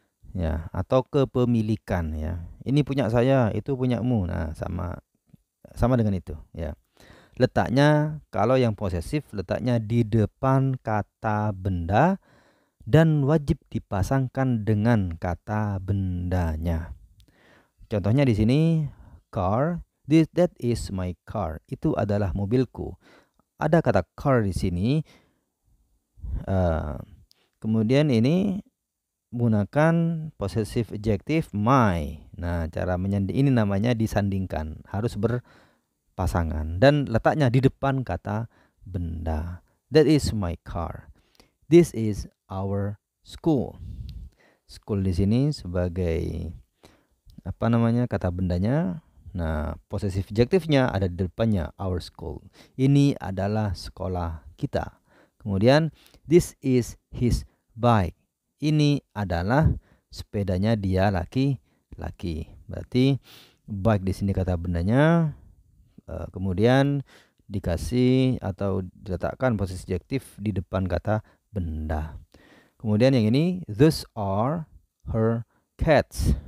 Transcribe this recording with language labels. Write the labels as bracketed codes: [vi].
[id] Ya, atau kepemilikan ya. Ini punya saya, itu punyamu. Nah, sama dengan itu, ya. Letaknya kalau yang posesif letaknya di depan kata benda dan wajib dipasangkan dengan kata bendanya. Contohnya di sini [en] car, that is my car. [id] Itu adalah mobilku. Ada kata car di sini. Kemudian ini menggunakan possessive adjective my. Nah, cara ini namanya disandingkan, harus berpasangan dan letaknya di depan kata benda. [en] That is my car. This is our school. [id] School di sini sebagai kata bendanya. Nah, possessive adjective-nya ada di depannya, our school. Ini adalah sekolah kita. Kemudian [en] this is his bike. [id] Ini adalah sepedanya dia laki-laki. Berarti bike di sini kata bendanya. Kemudian dikasih atau diletakkan posisi adjektif di depan kata benda. Kemudian yang ini, [en] those are her cats.